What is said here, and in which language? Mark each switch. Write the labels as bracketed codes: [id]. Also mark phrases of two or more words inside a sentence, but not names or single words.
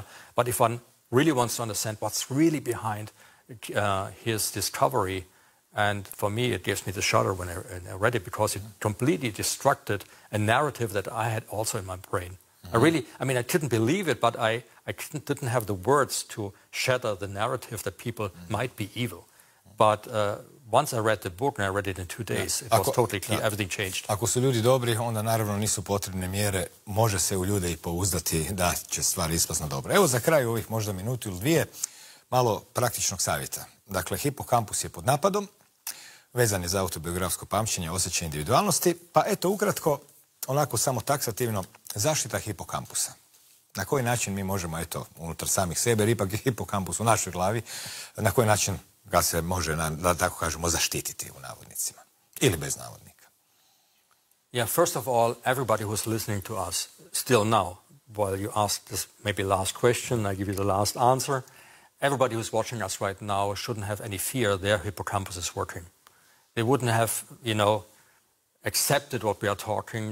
[en] But if one really wants to understand what's really behind his discovery, and for me, it gives me the shudder when I read it, because it completely destructed a narrative that I had also in my brain. I couldn't believe it, but I didn't have the words to shatter the narrative that people might be evil. But once I read the book, and I read it in 2 days, it was totally clear, everything changed. [hr] Ako su ljudi dobri, onda naravno nisu potrebne mjere, može se u ljude i pouzdati da će stvari ispasti dobro. Evo za kraj ovih možda minutu ili dvije, malo praktičnog savjeta. Dakle, hipokampus je pod napadom, vezan je za autobiografsko pamćenje, osjećaj individualnosti, pa eto ukratko, onako samo taksativno, zaštita hipokampusa. Na koji način mi možemo, unutar samih sebe, jer ipak je hipokampus u našoj glavi, na koji način ga se može, da tako kažemo, zaštititi u navodnicima. Ili bez navodnika. [en] Yeah, first of all, everybody who's listening to us still now, while you ask this maybe last question, I give you the last answer, everybody who's watching us right now shouldn't have any fear their hippocampus is working. They wouldn't have, accepted what we are talking.